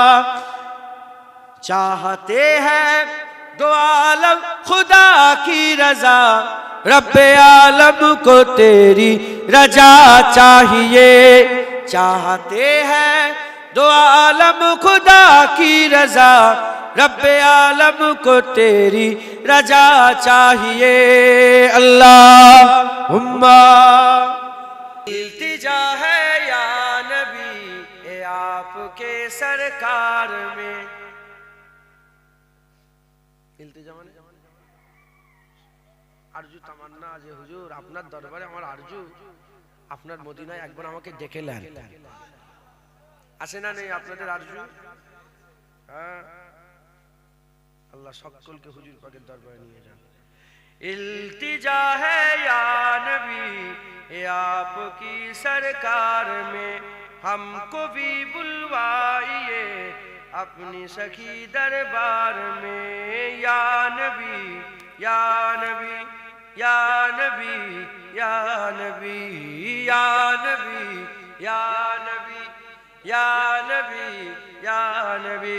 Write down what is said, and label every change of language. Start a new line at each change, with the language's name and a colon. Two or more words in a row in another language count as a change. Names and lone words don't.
Urdu: چاہتے ہیں دو عالم خدا کی رضا، رب عالم کو تیری رجا چاہیے، چاہتے ہیں دو عالم خدا کی رضا، رب عالم کو تیری رجا چاہیے۔ اللہم التجا ہے یا نبی اے آپ کے سرکار میں،
Bangla: التجا মানে আরজু তামান্না যে হুজুর আপনার দরবারে আমার আরজু আপনার মদিনায় একবার আমাকে ডেকে নেন, আছে না নেই আপনাদের আরজু? হ্যাঁ, আল্লাহ সকলকে হুজুর পাকের দরবারে নিয়ে যান।
Urdu: التجا ہے یا نبی اے آپ کی سرکار میں, ہم کو بھی بلوائیے اپنی سخی دربار میں، یا نبی یا نبی یا نبی یا نبی یا نبی یا نبی یا نبی یا نبی.